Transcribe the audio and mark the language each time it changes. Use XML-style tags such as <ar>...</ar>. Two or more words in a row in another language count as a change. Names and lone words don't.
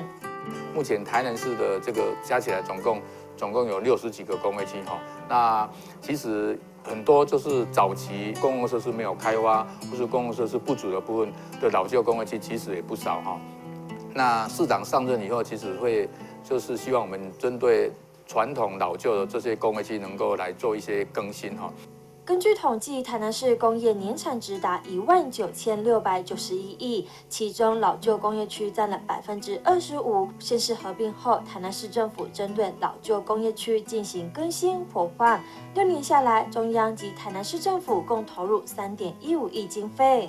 <zh>目前台南市的這個加起來總共有60幾個工業區哈，那其實很多就是早期公共設施沒有開發，或是公共設施不足的部分的老舊工業區，其實也不少哈。那市長上任以後，其實會就是希望我們針對傳統老舊的這些工業區能夠來做一些更新哈。根据统计，台南市工业年产值达19691亿，其中老旧工业区占了25%。县市合并后，台南市政府针对老旧工业区进行更新活化，6年下来，中央及台南市政府共投入3.15亿经费。</zh>